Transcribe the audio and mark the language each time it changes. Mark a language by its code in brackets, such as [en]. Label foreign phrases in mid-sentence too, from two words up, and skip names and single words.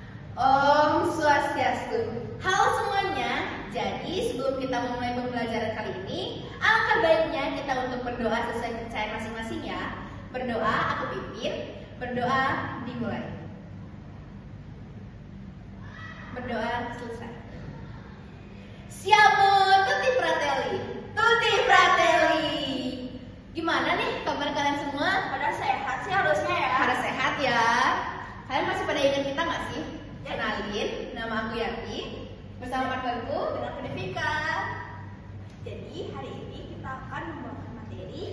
[ban] Om Swastiastu. [id] Halo semuanya. Jadi sebelum kita memulai pembelajaran kali ini, alangkah baiknya kita untuk berdoa sesuai kepercayaan masing-masing ya. Berdoa, aku pimpin. Berdoa, dimulai. Berdoa selesai. [it] Siamo tutti fratelli. Tutti fratelli. [id] Gimana nih kabar kalian semua? Pada sehat sih harusnya ya. Harus sehat ya. Kalian masih pada ingat kita nggak sih? Kenalin, nama aku Yanti. Bersama partnerku, Dengan Devika. Jadi hari ini kita akan membawakan materi